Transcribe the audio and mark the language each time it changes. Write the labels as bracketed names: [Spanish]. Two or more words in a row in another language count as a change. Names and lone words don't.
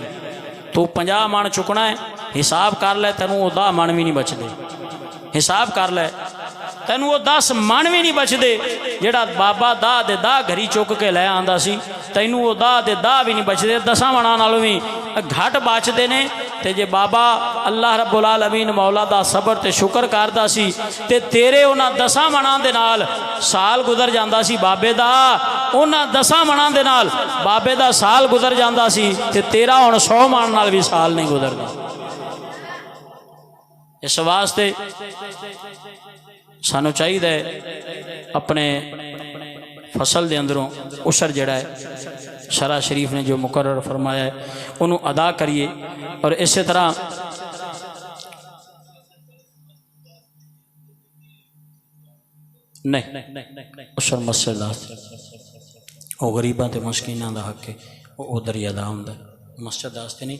[Punjabi] توں 50 من چکنا ہے، حساب کر لے، تینوں 10 من بھی نہیں بچدے. حساب کر لے، تینوں 10 من بھی نہیں بچتے. جیہڑا بابا 10 دے 10 گھری چک کے لے آندا سی، تینوں 10 دے 10 بھی نہیں بچتے، 10 مناں نالوں بھی گھٹ بچتے نے. تے جے بابا اللہ [Arabic] رب العالمين [Punjabi] مولا دا صبر تے شکر کردا سی تے تیرے اوہناں 10 مناں دے نال سال گزر جاندا سی، بابے دا اوہناں 10 مناں دے نال بابے دا سال گزر جاندا سی تے تیرا ہن 100 من نال بھی سال نہیں گزردا. اس واسطے سانوں چاہیے اپنے فصل کے اندروں عشر جیہڑا ہے شرع شریف نے جو مقرر فرمایا ہے انہوں نے ادا کریے. اور اس طرح نہیں عشر مسجد وہ غریبوں تے مسکیناں دا حق ہے، وہ ادھر ہی ادا ہوندا ہے، مسجد واسطے نہیں.